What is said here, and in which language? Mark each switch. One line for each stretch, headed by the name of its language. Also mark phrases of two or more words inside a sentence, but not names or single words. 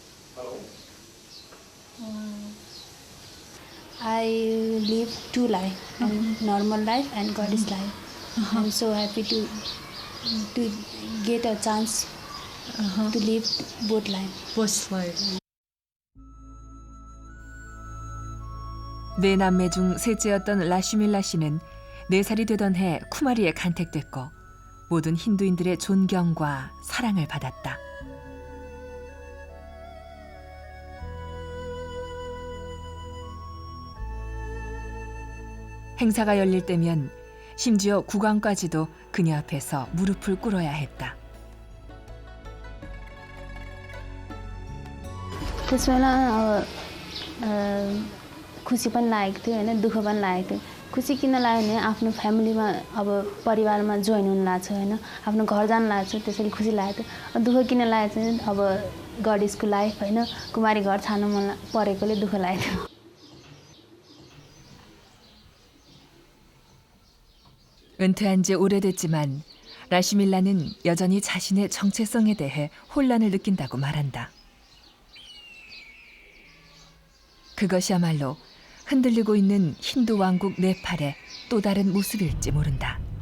English: I live two lives. and normal life and Goddess life. I'm so happy to get a chance to live both life. Both life.
Korean: 네 남매 중 셋째였던 라시밀라 씨는 4살이 되던 해 쿠마리에 간택됐고 모든 힌두인들의 존경과 사랑을 받았다. 행사가 열릴 때면 심지어 국왕까지도 그녀 앞에서 무릎을 꿇어야 했다.
Nepali: त्यसबेला खुसी पनि लागेको थियो होइन दुःख पनि लागेको थियो खुसी किन लाग्यो भने आफ्नो फ्यामिलीमा अब परिवारमा जोइन हुन लाग्छ होइन आफ्नो घर जान लाग्छ त्यसैले खुसी लागेको थियो दुःख किन लागेको थियो अब
English: goddessको life
Nepali: होइन कुमारी घर छाड्नु मन परेकोले दुःख लागेको थियो
Korean: 은퇴한 지 오래됐지만 라시밀라는 여전히 자신의 정체성에 대해 혼란을 느낀다고 말한다. 그것이야말로 흔들리고 있는 힌두 왕국 네팔의 또 다른 모습일지 모른다.